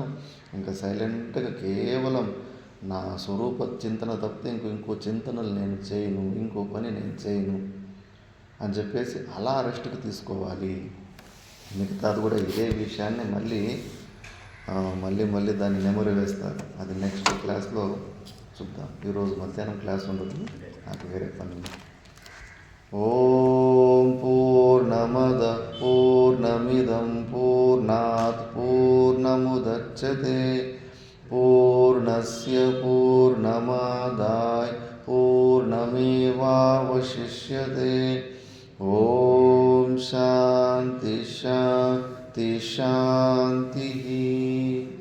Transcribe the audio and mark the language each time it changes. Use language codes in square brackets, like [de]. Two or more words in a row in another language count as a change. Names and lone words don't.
[te] ఇంకా సైలెంట్గా కేవలం నా స్వరూప చింతన తప్పితే ఇంకో చింతనలు నేను చేయను, ఇంకో పని నేను చేయను అని చెప్పేసి అలా రెస్ట్కి తీసుకోవాలి. మిగతాది కూడా ఇదే విషయాన్ని మళ్ళీ దాన్ని నెమరు వేస్తారు. అది నెక్స్ట్ క్లాస్లో చూద్దాం. ఈరోజు మధ్యాహ్నం క్లాస్ ఉండదు, నాకు వేరే పని ఉంది. [sa] ఓం పూర్ణమద పూర్ణమిదం పూర్ణాత్ పూర్ణముదచ్యతే పూర్ణస్య పూర్ణమాదాయ పూర్ణమేవావశిష్యతే. ఓం శాంతి శాంతి శాంతి.